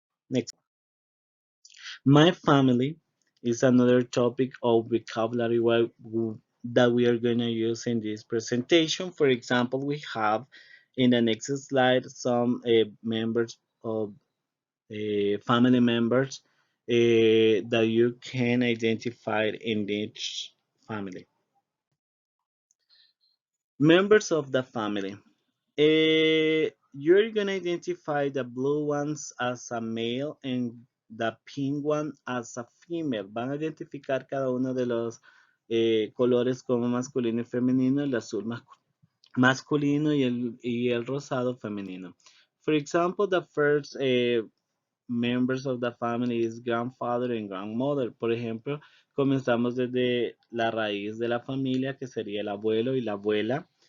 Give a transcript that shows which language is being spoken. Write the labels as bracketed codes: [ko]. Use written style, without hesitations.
[en] Next. My family is another topic of vocabulary that we are going to use in this presentation. For example, we have in the next slide some members of family members that you can identify in each family. Members of the family. You're gonna identify the blue ones as a male and the pink one as a female. [es] Van a identificar cada uno de los colores como masculino y femenino, el azul masculino y el rosado femenino. [en] For example, the first members of the family is grandfather and grandmother. [es] Por ejemplo, comenzamos desde la raíz de la familia, que sería el abuelo y la abuela.